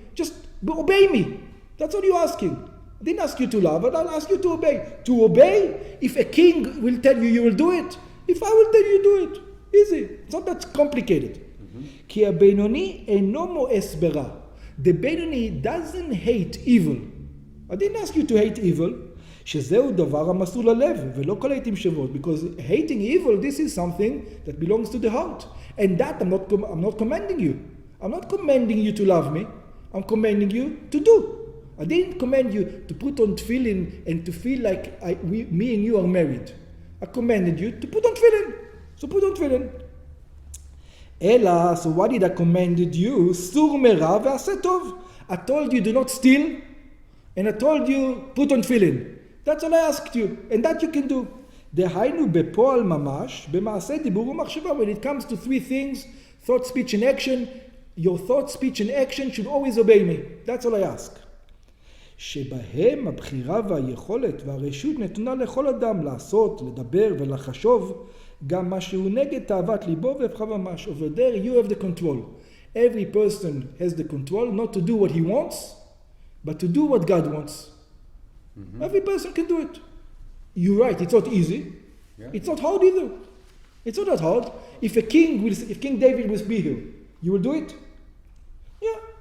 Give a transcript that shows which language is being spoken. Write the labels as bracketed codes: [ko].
[en] Just obey me. That's what you're asking. I didn't ask you to love, but I'll ask you to obey. To obey, if a king will tell you, you will do it. If I will tell you, do it. Easy. It's not that complicated. [he] Ki ha-Beinoni eno mo'es berah. [en] The Beinoni doesn't hate evil. I didn't ask you to hate evil. [he] שזהו דבר המסור ללב, ולא כל העתים שוות. [en] Because hating evil, this is something that belongs to the heart. And that I'm not commanding you. I'm not commanding you to love me. I'm commanding you to do. I didn't command you to put on tefillin and to feel like me and you are married. I commanded you to put on tefillin. So put on tefillin. Ela, so what did I commanded you? [he] Sur mera ve'aseh tov. [en] I told you do not steal, and I told you put on tefillin. That's all I asked you, and that you can do. [he] דהיינו בפועל ממש, במעשה דיבור ומחשבה. [en] When it comes to three things, thought, speech, and action, your thought, speech, and action should always obey me. That's all I ask. [he] שבהם הבחירה והיכולת והרשות נתונה לכל אדם לעשות, לדבר ולחשוב גם מה שהוא נגד תאוות ליבו והפכה ממש. [en] Over there you have the control. Every person has the control not to do what he wants, but to do what God wants. Mm-hmm. Every person can do it. You're right, it's not easy. Yeah. It's not hard either. It's not that hard. If King David will be here, you will do it? Yeah.